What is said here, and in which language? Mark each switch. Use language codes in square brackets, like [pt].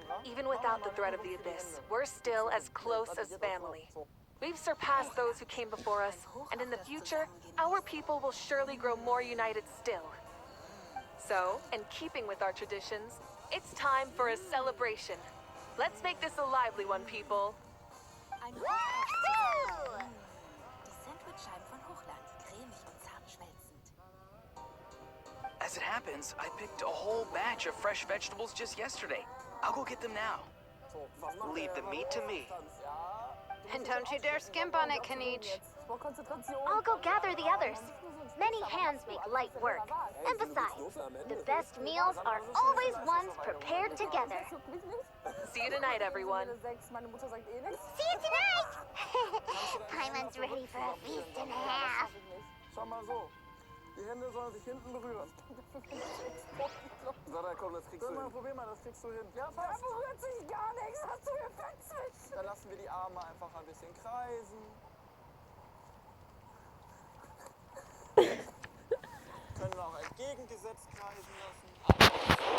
[en] Even without the threat of the Abyss, we're still as close as family. We've surpassed those who came before us, and in the future, our people will surely grow more united still. So, in keeping with our traditions, it's time for a celebration. Let's make this a lively one, people. [de] Die Sandwichscheiben von Hochland, cremig und zart schmelzend. [en] As it happens, I picked a whole batch of fresh vegetables just yesterday. I'll go get them now. Leave the meat to me. And don't you dare skimp on it, Kanich. I'll go gather the others. Many hands make light work. And besides, the best meals are always ones prepared together. See you tonight, everyone. See you tonight! Paimon's ready for a feast and a half. [de] Schau mal so. Die Hände sollen sich hinten berühren. Sandra, komm, das kriegst du hin. Probier mal, das kriegst du hin. Ja, Da berührt sich gar nichts. Hast du mir Fettwitz? Dann lassen wir die Arme einfach ein bisschen kreisen. Können wir auch entgegengesetzt kreisen lassen.